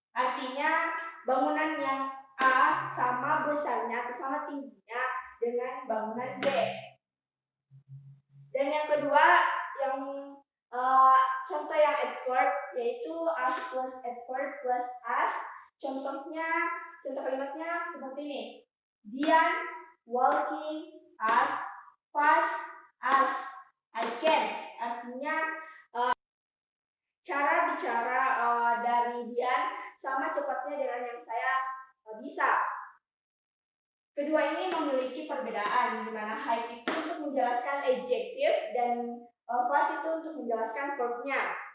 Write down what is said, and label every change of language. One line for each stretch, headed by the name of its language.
Indonesian: Artinya bangunan yang A sama besarnya atau sama tingginya dengan bangunan B. Dan yang kedua, yang contoh yang adverb yaitu
English: as plus adverb plus as.
Indonesian: Contoh kalimatnya seperti ini.
English: Dian walking as fast as I can.
Indonesian: Artinya cara bicara dari Dian sama cepatnya dengan yang saya bisa. Kedua ini memiliki perbedaan, di mana high itu untuk menjelaskan adjektif dan fast itu untuk menjelaskan verbnya.